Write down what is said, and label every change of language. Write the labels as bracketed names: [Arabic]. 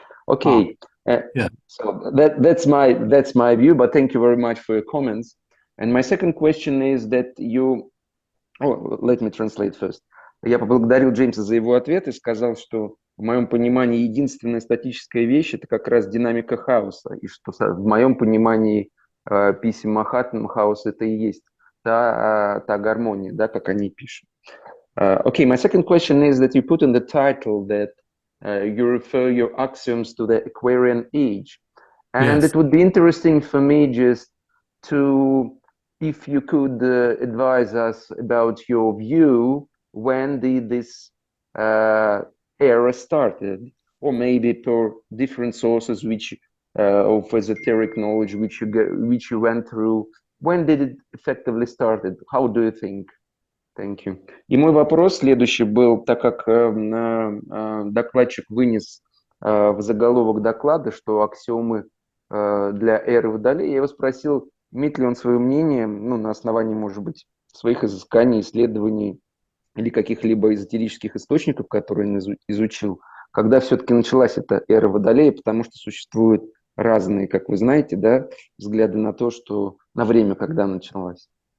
[English] Okay, so that's my view. But thank you very much for your comments. And my second question is that let me translate first. [Russian] Я поблагодарил Джеймса за его ответ и сказал, что в моем понимании единственная статическая вещь – это как раз динамика хаоса. И что в моем понимании писем Махатмы хаос – это и есть та гармония, да, как они пишут. [English] Okay, my second question is that you put in the title that you refer your axioms to the Aquarian Age. And Yes. it would be interesting for me just to, if you could advise us about your view, when did this era started, or maybe per different sources which of esoteric knowledge which you went through, when did it effectively started? How do you think? Thank you. [Russian] И мой вопрос следующий был, так как докладчик вынес в заголовок доклада, что аксиомы для эры Водолея, я его спросил, имеет ли он свое мнение, ну, на основании, может быть, своих изысканий, исследований или каких-либо эзотерических источников, которые он изучил, когда все-таки началась эта эра Водолея, потому что существуют разные, как вы знаете, да, взгляды на то, что на время, когда началась.